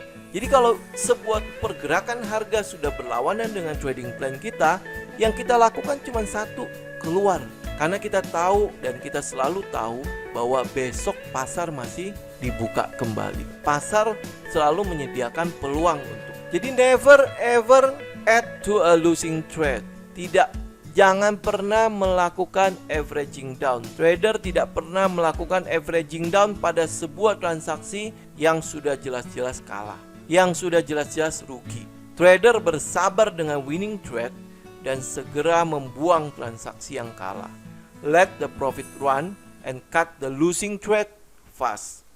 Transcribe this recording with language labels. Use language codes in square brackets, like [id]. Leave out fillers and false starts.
[id] Jadi kalau sebuah pergerakan harga sudah berlawanan dengan trading plan kita, yang kita lakukan cuma satu, keluar. Karena kita tahu dan kita selalu tahu bahwa besok pasar masih dibuka kembali. Pasar selalu menyediakan peluang untuk. Jadi [en] never ever add to a losing trade. [id] Jangan pernah melakukan averaging down. Trader tidak pernah melakukan averaging down pada sebuah transaksi yang sudah jelas-jelas kalah, yang sudah jelas-jelas rugi. Trader bersabar dengan winning trade dan segera membuang transaksi yang kalah. [en] Let the profit run and cut the losing trade fast.